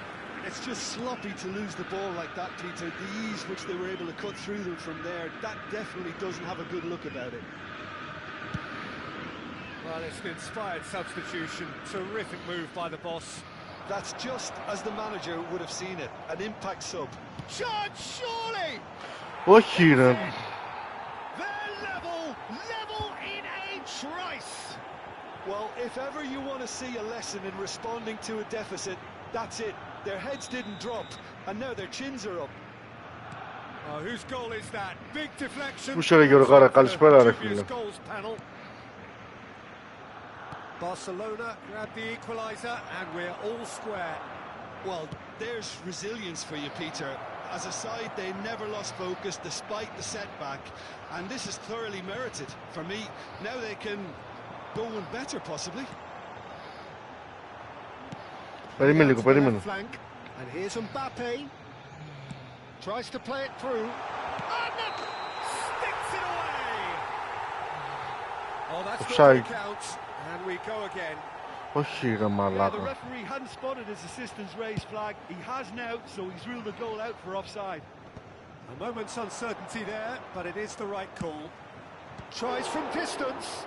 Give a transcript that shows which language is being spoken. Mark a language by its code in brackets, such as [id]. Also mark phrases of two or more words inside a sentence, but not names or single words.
[en] It's just sloppy to lose the ball like that, Peter. The ease which they were able to cut through them from there, that definitely doesn't have a good look about it. Well, it's an inspired substitution. Terrific move by the boss. That's just as the manager would have seen it. An impact sub. Chance, surely! [el] Όχι ρε. [en] They're level in a trice. Well, if ever you want to see a lesson in responding to a deficit, that's it. Their heads didn't drop, and now their chins are up. Oh, whose goal is that? Big deflection. [el] Πού είσαι ρε Γιώργαρα, καλησπέρα ρε φίλε. [en] Barcelona grab the equaliser, and we're all square. Well, there's resilience for you, Peter. As a side, they never lost focus despite the setback, and this is thoroughly merited. For me, now they can go one better, possibly. [el] Περίμενε λίγο, περίμενε. [en] And here's Mbappe. Tries to play it through. And sticks it away. Oh, that's Offside. the counts. And we go again. [el] Όχι ρε [en] The [el] μαλάκα. [en] referee hadn't spotted his assistant's raised flag. He has now, so he's ruled the goal out for offside. A moment's uncertainty there, but it is the right call. Tries from distance.